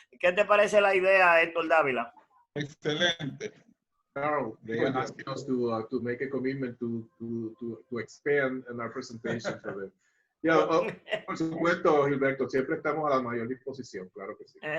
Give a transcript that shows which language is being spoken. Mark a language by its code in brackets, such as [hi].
[es] ¿Qué te parece la idea, Héctor Dávila? Excelente. [en] Carl, they are asking us to make a commitment to expand in our presentation for them. [es] Yeah, por supuesto, Gilberto, siempre estamos a la mayor disposición, claro que sí.